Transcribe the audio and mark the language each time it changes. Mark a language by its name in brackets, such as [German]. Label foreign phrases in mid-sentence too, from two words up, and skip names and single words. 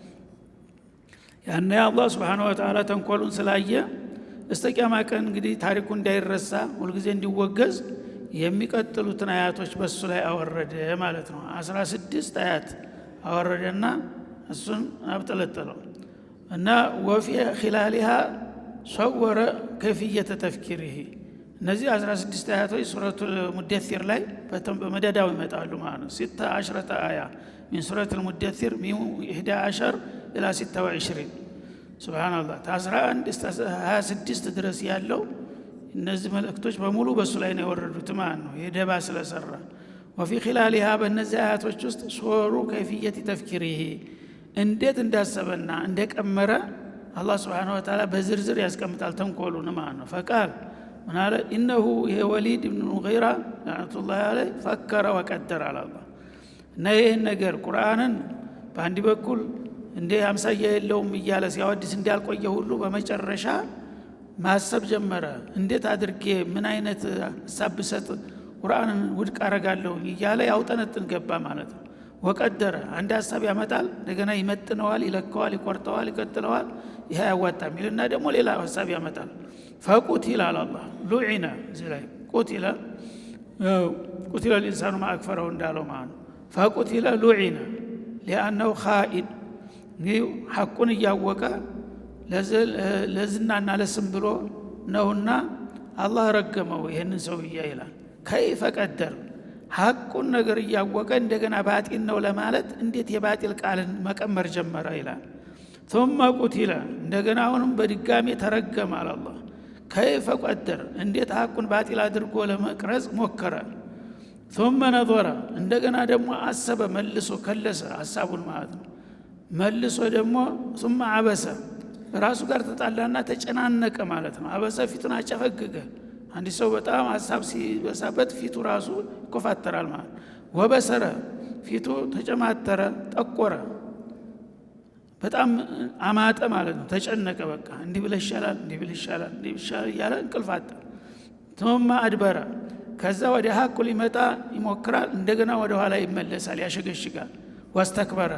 [Amharic] ያኔ አላህ [Arabic] سبحانه وتعالى [Amharic] ተንኮሉን ስላየ እስከቂያማ ቀን እንግዲህ ታሪኩ እንዳይረሳ ሁልጊዜ እንዲወገዝ የሚቀጥሉትን አያቶች በሱ ላይ አወረደ ማለት ነው። 16 አያት አወረደና እሱን አብጠለጠለው እና [Arabic] وفي خلالها صور كيفية تفكيره [Amharic] እነዚህ 16 አያቶች ሱረቱል ሙደሲር ላይ በመደዳው ይመጣሉ ማለት ነው። 16 አያ [Arabic] من سورة المدثر من 11 إلى 26 [Amharic] ሱብሃንአላህ 11 እስከ 26 ድረስ ያለው እነዚህ መልእክቶች በሙሉ በሱ ላይ ነው የወረዱት ማለት ነው። የደባ ስለሰራ [Arabic] وفي خلالها [Amharic] በእነዚህ አያቶች ውስጥ [Arabic] صور كيفية تفكيره [Amharic] እንዴት እንዳሰበና እንደቀመረ አላህ [Arabic] سبحانه وتعالى [Amharic] በዝርዝር ያስቀምጣል ተንኮሉን ማለት ነው። ፈቃል ምን አለ [Arabic] إنه الوليد ابن المغيرة لعنة الله عليه فكر وقدر [Amharic] አለ አላህ። እና ይህን ነገር ቁርአንን በአንድ በኩል እንደ አምሳያ የለውም እያለ ሲያወድስ እንዳልቆየ ሁሉ በመጨረሻ ማሰብ ጀመረ። እንዴት አድርጌ ምን አይነት ሐሳብ ብሰጥ ቁርአንን ውድቅ አረጋለሁ እያለ ያውጠነጥን ገባ ማለት ነው። ወቀደረ አንድ ሐሳብ ያመጣል፣ እንደገና ይመጥነዋል፣ ይለካዋል፣ ይቆርጠዋል፣ ይቀጥለዋል። ይሄ ያዋጣም ይልና ደግሞ ሌላ ሐሳብ ያመጣል። ፈቁቲለ አላህ ሉዒነ ዝላይ ቁቲለ [Arabic] الإنسان ما أكفره [Amharic] እንዳለው ማለት ነው። ፈቁቲለ ሉዒነ [Arabic] لأنه خائن [Amharic] ሐቁን እያወቀ ለዝናና ለስም ብሎ ነውና አላህ ረገመው ይሄንን ሰውዬ ይላል። [Arabic] كيف قدر [Amharic] ሐቁን ነገር እያወቀ እንደገና ባጢል ነው ለማለት እንዴት የባጢል ቃልን መቀመር ጀመረ ይላል። [Arabic] ثم قتل [Amharic] እንደገና አሁንም በድጋሚ ተረገመ አላህ። [Arabic] كيف قدر [Amharic] እንዴት ሐቁን ባጢል አድርጎ ለመቅረጽ ሞከረ። [Arabic] ثم نظر [Amharic] እንደገና ደግሞ አሰበ መልሶ ከለሰ ሐሳቡን ማለት ነው። መልሶ ደግሞ [Arabic] ثم عبس [Amharic] ራሱ ጋር ተጣላና ተጨናነቀ ማለት ነው። አበሰ ፊቱን አጨፈገገ። አንድ ሰው በጣም ሐሳብ ሲበሳበት ፊቱ ራሱ ይኮፋተራል ማለት ነው። ወበሰረ ፊቱ ተጨማተረ፣ ጠቆረ፣ በጣም አማጠ ማለት ነው። ተጨነቀ። በቃ እንዲህ ብለ ይሻላል፣ እንዲህ ብለ ይሻላል፣ እንዲህ ይሻላል እያለ እንቅልፍ አጣ። [Arabic] ثم أدبر [Amharic] ከዛ ወደ ሐቁ ሊመጣ ይሞክራል፣ እንደገና ወደ ኋላ ይመለሳል፣ ያሸገሽጋል። ወስተክበረ